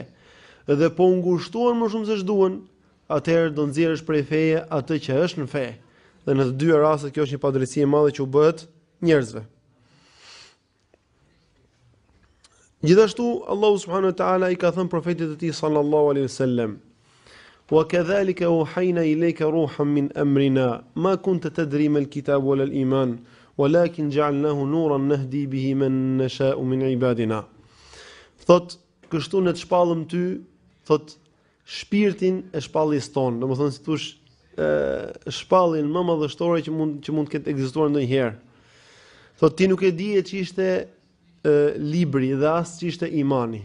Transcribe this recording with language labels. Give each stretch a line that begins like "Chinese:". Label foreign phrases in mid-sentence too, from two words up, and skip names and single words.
Albanian: Dhe po u ngushtuan më shumë se ç'duan, atëherë do nxjerrësh prej feje atë që është në fe. Dhe në të dy rastet kjo është një padrejtësi e madhe që u bëhet njerëzve. Gjithashtu Allahu
Arabic: سبحانه وتعالى
Albanian: i ka thënë profetit të tij
Arabic: صلى الله عليه وسلم: "وكذلك أوحينا إليك روحا من أمرنا ما كنت تدري ما الكتاب ولا الإيمان ولكن جعلناه نورا نهدي به من نشاء من عبادنا."
Albanian: Thot, kështu ne të shpallëm ty, thot, shpirtin e shpalljes tonë, domethënë si thosh shpalljen më madhështore që mund të ketë ekzistuar ndonjëherë. Thot ti nuk e dije që ishte libri dhe as që ishte imani.